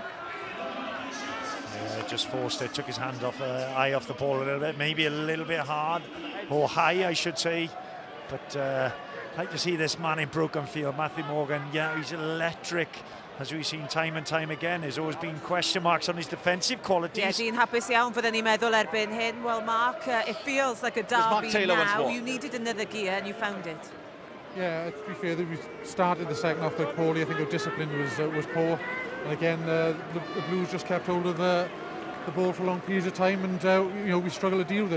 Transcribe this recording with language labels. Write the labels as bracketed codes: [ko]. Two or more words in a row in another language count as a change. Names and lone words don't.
[en] Yeah, just forced it, took his hand off, eye off the ball a little bit, maybe a little bit hard, or high, I should say. But I'd like to see this man in broken field, Matthew Morgan. Yeah, he's electric. As we've seen time and time again, there's always been question marks on his defensive qualities. Yeah, Dean, [cy] hapus iawn fydden ni'n meddwl erbyn hyn. [en] Well, Mark, it feels like a derby now. You needed another gear and you found it. Yeah, to be fair, we started the second half quite poorly. I think our discipline was poor. And again, the Blues just kept hold of the ball for long periods of time, and you know, we struggled to deal with it.